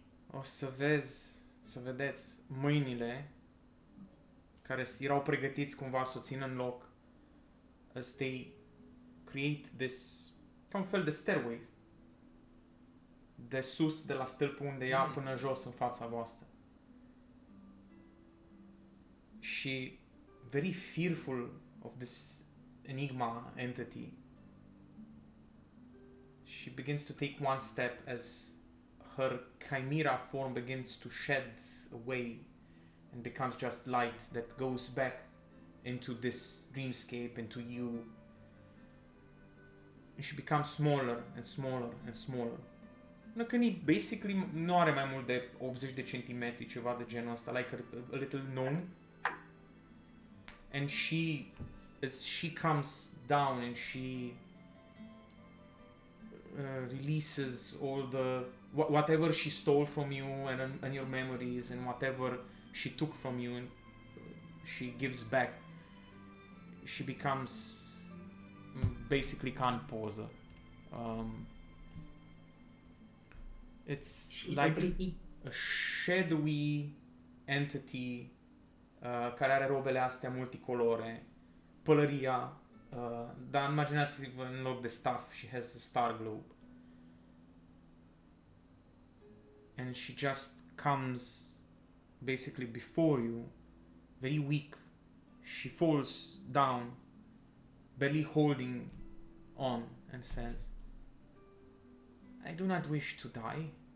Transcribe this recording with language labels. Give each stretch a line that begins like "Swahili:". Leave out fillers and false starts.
Romanian: O să vedeți mâinile care erau pregătiți cumva să o țină în loc
English: as they create this,
Romanian: ca un fel de stairway de sus, de la stâlpul unde ea până jos în fața voastră.
English: Și very fearful of this enigma entity, she begins to take one step as her chimera form begins to shed away and becomes just light that goes back into this dreamscape, into you. And she becomes smaller and smaller and smaller.
Romanian: Până când e basically nu are mai mult de 80 de centimetri, ceva de genul ăsta,
English: like a little gnome. And as she comes down and she releases all the whatever she stole from you and your memories and whatever she took from you, and she gives back, she becomes basically
Romanian: ca în poză.
English: It's She's like so pretty. a shadowy entity
Romanian: care are robele astea multicolore, pălăria, dar imaginați-vă în loc de staff,
English: she has a star globe. And she just comes basically before you, very weak. She falls down, barely holding on, and says, I do not wish to die.